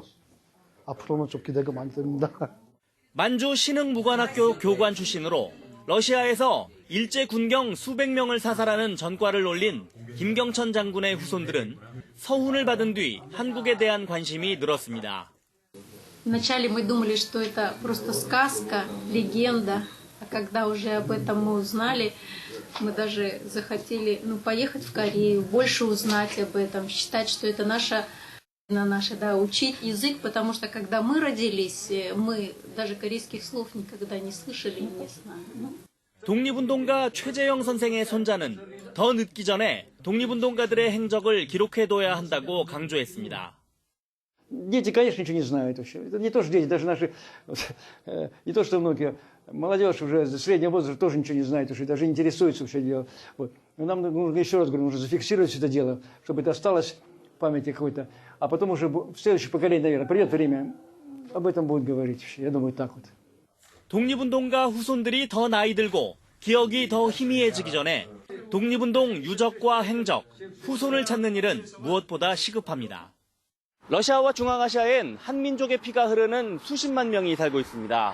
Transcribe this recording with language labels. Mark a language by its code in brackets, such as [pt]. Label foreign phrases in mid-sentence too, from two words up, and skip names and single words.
[ko] 앞으로는 좀 기대가 많이 됩니다. 만주 신흥무관학교 교관 출신으로 러시아에서 일제 군경 수백 명을 사살하는 전과를 올린 김경천 장군의 후손들은 서훈을 받은 뒤 한국에 대한 관심이 늘었습니다. [ru] Вначале мы думали, что это просто сказка, легенда, А когда уже об этом мы узнали, мы даже захотели поехать в Корею, больше узнать об этом, считать, что это наша, учить язык, потому что когда мы родились, мы даже корейских слов никогда не слышали и не знали. [ko] 독립운동가 최재영 선생의 손자는 더 늦기 전에 독립운동가들의 행적을 기록해둬야 한다고 강조했습니다. [ru] Дети, конечно, ничего не знают вообще. Это не то, что дети, даже наши, не то, что внуки, молодежь уже среднего возраста тоже ничего не знает, уже даже интересуется вообще делом. Вот. Но нам нужно, еще раз говорю, нужно зафиксировать все это дело, чтобы это осталось в памяти какой-то. А потом уже в следующее поколение, наверное, придет время, об этом будут говорить. Я думаю, так вот. [ko] 독립운동가 후손들이 더 나이 들고 기억이 더 희미해지기 전에 독립운동 유적과 행적, 후손을 찾는 일은 무엇보다 시급합니다. 러시아와 중앙아시아엔 한민족의 피가 흐르는 수십만 명이 살고 있습니다.